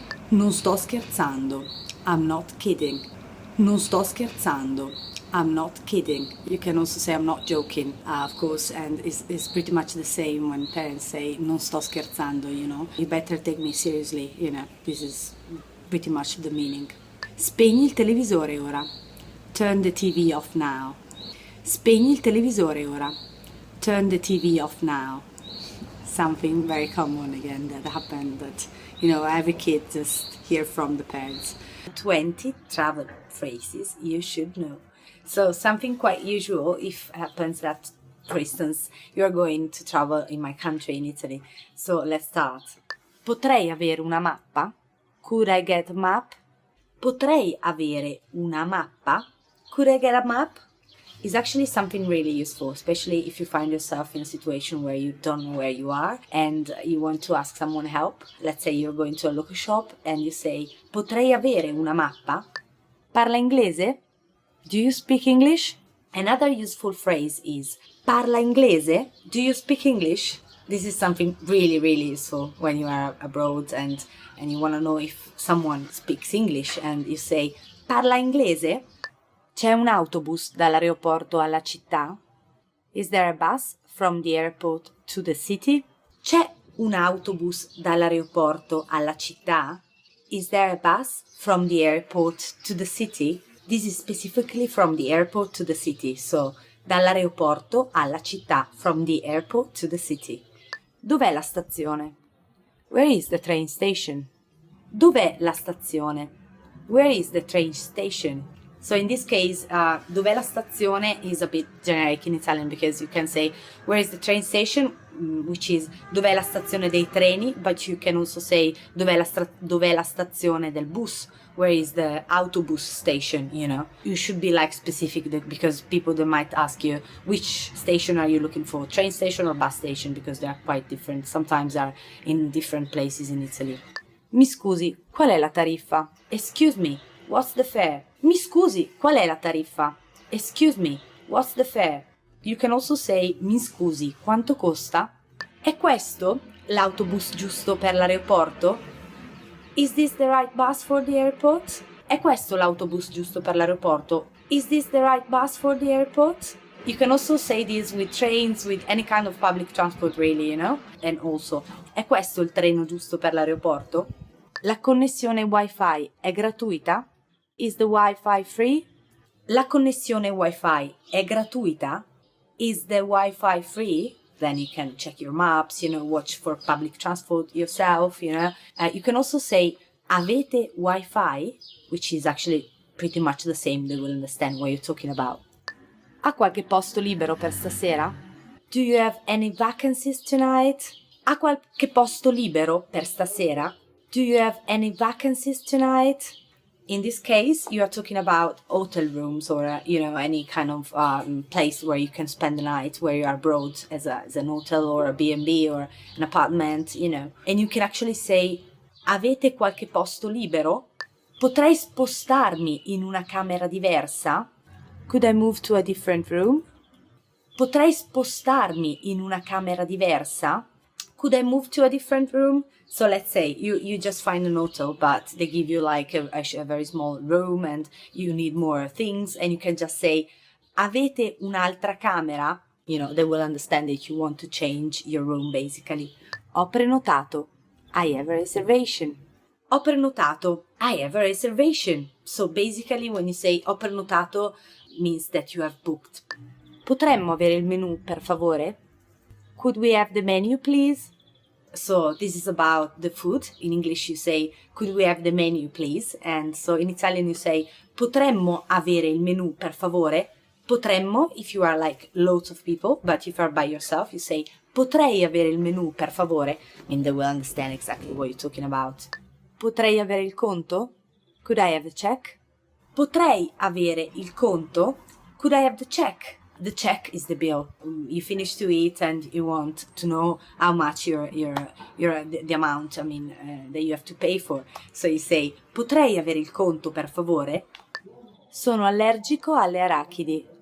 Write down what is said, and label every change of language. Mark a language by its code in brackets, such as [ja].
[it] Non sto scherzando. [en] I'm not kidding. [it] Non sto scherzando. I'm not kidding. [en] You can also say I'm not joking, of course, and it's pretty much the same when parents say [it] non sto scherzando, [en] You better take me seriously, This is pretty much the meaning. [it] Spegni il televisore ora. [en] Turn the TV off now. [it] Spegni il televisore ora. [en] Turn the TV off now. Something very common again that happened that, every kid just hear from the parents. 20 travel phrases you should know. So something quite usual if happens that, for instance, you're going to travel in my country, in Italy. So let's start. [it] Potrei avere una mappa? [en] Could I get a map? [it] Potrei avere una mappa? [en] Could I get a map? Is actually something really useful, especially if you find yourself in a situation where you don't know where you are and you want to ask someone help. Let's say you're going to a local shop and you say, [it] potrei avere una mappa? Parla inglese? [en] Do you speak English? Another useful phrase is [it] parla inglese? [en] Do you speak English? This is something really, really useful when you are abroad and you want to know if someone speaks English, and you say [it] parla inglese? C'è un autobus dall'aeroporto alla città? [en] Is there a bus from the airport to the city? [it] C'è un autobus dall'aeroporto alla città? [en] Is there a bus from the airport to the city? This is specifically from the airport to the city, so [it] dall'aeroporto alla città, [en] from the airport to the city. [it] Dov'è la stazione? [en] Where is the train station? [it] Dov'è la stazione? [en] Where is the train station? So in this case, [it] dov'è la stazione [en] is a bit generic in Italian, because you can say where is the train station, which is [it] dov'è la stazione dei treni, [en] but you can also say [it] dov'è la stazione del bus, [en] where is the autobus station, You should be like specific, because people, they might ask you which station are you looking for, train station or bus station, because they are quite different. Sometimes they are in different places in Italy. [it] Mi scusi, qual è la tariffa? [en] Excuse me, what's the fare? [it] Mi scusi, qual è la tariffa? [en] Excuse me, what's the fare? You can also say [it] mi scusi, quanto costa? È questo l'autobus giusto per l'aeroporto? [en] Is this the right bus for the airport? [it] È questo l'autobus giusto per l'aeroporto? [en] Is this the right bus for the airport? You can also say this with trains, with any kind of public transport really, And also, [it] è questo il treno giusto per l'aeroporto? La connessione Wi-Fi è gratuita? [en] Is the Wi-Fi free? [it] La connessione Wi-Fi è gratuita? [en] Is the Wi-Fi free? Then you can check your maps, watch for public transport yourself, You can also say [it] avete Wi-Fi, [en] which is actually pretty much the same. They will understand what you're talking about. [it] Ha qualche posto libero per stasera? [en] Do you have any vacancies tonight? [it] Ha qualche posto libero per stasera? [en] Do you have any vacancies tonight? In this case, you are talking about hotel rooms or, any kind of place where you can spend the night, where you are abroad as an hotel or a B&B or an apartment, And you can actually say, [it] avete qualche posto libero? Potrei spostarmi in una camera diversa? [en] Could I move to a different room? [it] Potrei spostarmi in una camera diversa? [en] Could I move to a different room? So let's say you just find an hotel, but they give you like a very small room and you need more things, and you can just say, [it] avete un'altra camera? [en] They will understand that you want to change your room basically. [it] Ho prenotato. [en] I have a reservation. [it] Ho prenotato. [en] I have a reservation. So basically when you say [it] ho prenotato, [en] means that you have booked. [it] Potremmo avere il menù, per favore? [en] Could we have the menu, please? So this is about the food. In English you say, could we have the menu, please? And so in Italian you say, [it] potremmo avere il menù, per favore? [en] Potremmo, if you are like loads of people, but if you are by yourself, you say, [it] potrei avere il menù, per favore? [en] And they will understand exactly what you're talking about. [it] Potrei avere il conto? [en] Could I have the check? [it] Potrei avere il conto? [en] Could I have the check? The check is the bill. You finish to eat and you want to know how much the amount, that you have to pay for. So you say, [it] potrei avere il conto, per favore? Sono allergico alle arachidi.